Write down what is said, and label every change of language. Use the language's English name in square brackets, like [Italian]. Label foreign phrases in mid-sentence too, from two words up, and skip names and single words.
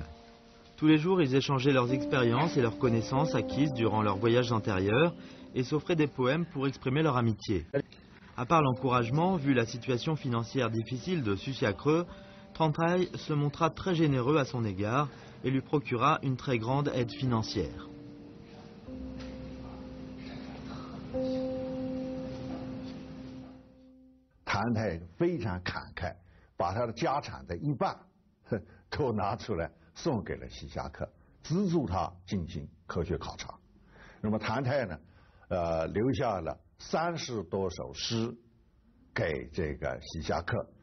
[French] Tous les jours, ils échangeaient leurs expériences et leurs connaissances acquises durant leurs voyages antérieurs et s'offraient des poèmes pour exprimer leur amitié. À part l'encouragement, vu la situation financière difficile de Susiacreux, Trang Trai se montra très généreux à son égard et lui procura une très grande aide financière. [Chinese] Trang Trai 非常慷慨，把他的家产的一半都拿出来送给了徐霞客，资助他进行科学考察。那么Trang Trai呢，留下了30多首诗给这个徐霞客。